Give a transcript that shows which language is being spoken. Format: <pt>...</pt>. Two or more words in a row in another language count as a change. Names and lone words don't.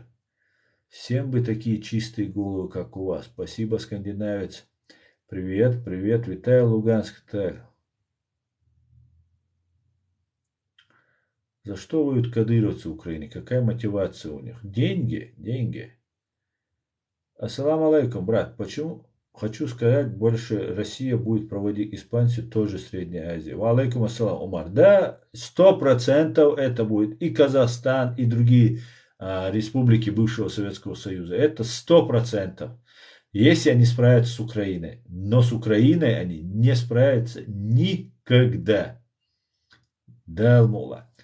<ru>Всем бы такие чистые головы, как у вас. Спасибо, скандинавец. Привет, привет, витаю, Луганск. Так. За что воюют кадыровцы в Украине? Какая мотивация у них? Деньги, деньги.</ru> <ar>السلام عليكم,</ar> <ru>брат. Почему? Хочу сказать, больше Россия будет проводить экспансию тоже в Средней Азии.</ru> <ar>وعليكم السلام, Умар.</ar> <ru>Да, 100% это будет и Казахстан, и другие республики бывшего Советского Союза. Это 100%. Если они справятся с Украиной. Но с Украиной они не справятся никогда. Далмула.</ru>